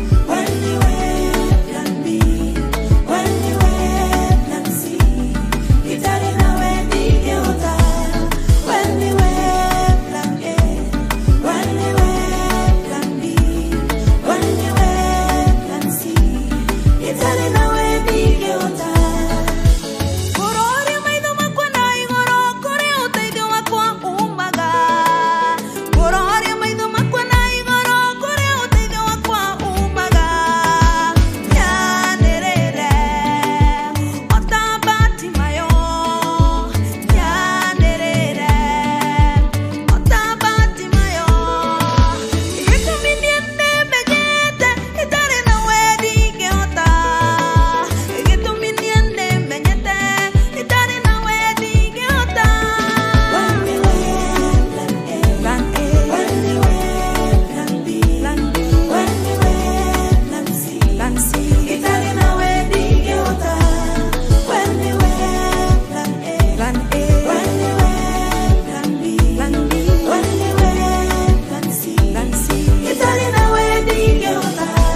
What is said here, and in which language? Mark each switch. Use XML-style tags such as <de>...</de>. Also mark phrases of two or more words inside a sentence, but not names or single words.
<en>When you were plan B, when you were plan C,</en> <ki>itari nawe ndigeuka.</ki> <en>When you were plan A, when you were plan B, when you were plan C,</en> <ki>itari nawe ndigeuka. Kurori maitho makwa na igũrũ, kũrĩ ũteithio wakwa umaga. Kũroria maitho makwa na igũrũ kũrĩa ũteithio wakwa umaga. Nyanĩrĩire, o ta Batimayo. Nyanĩrĩire, o ta Batimayo. Gĩtũmi niĩ nĩmenyete Itari na wedi ngehota. Gĩtũmi niĩ nĩmenyete. Itari na wedi ngehota.</ki> <en>Plan A. Plan B. Plan B.</en> <ki>Plan C. Itari na wedi ngehota.</ki> <en>Plan A. Plan B. Plan B. Plan C. Nancy. Nancy.</en> <ki>Itali na wewe ndingeona.</ki>